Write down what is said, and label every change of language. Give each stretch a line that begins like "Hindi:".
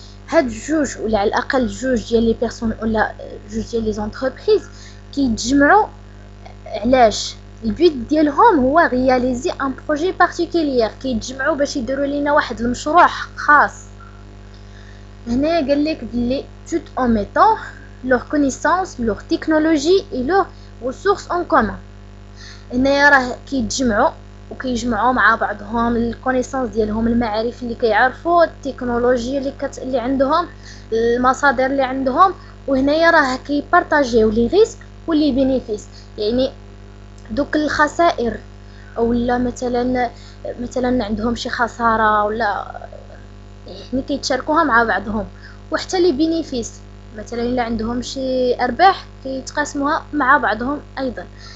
Arabic: هاد جوج ولا على الاقل جوج ديال لي بيرسون ولا جوج ديال لي زونتربريز كيتجمعوا. علاش؟ البيت ديالهم هو رياليزي ان بروجي بارتيكولير، كيتجمعوا باش يديروا لينا واحد المشروع خاص. هنايا قال لك بلي
French: tout en mettant leur connaissance, leur technologie et leurs ressources en commun.
Arabic: هنايا راه كيتجمعوا وكيجمعوا مع بعضهم الكونيسانس ديالهم، المعارف اللي كيعرفوا، التكنولوجيا اللي عندهم، المصادر اللي عندهم. وهنايا راه كيبارطاجيو لي ريسك ولي بينيفيس، يعني دوك الخسائر ولا مثلا عندهم شي خساره ولا يعني كيتشاركوها مع بعضهم، وحتى لي بينيفيس مثلا الا عندهم شي ارباح كيتقاسموها مع بعضهم ايضا.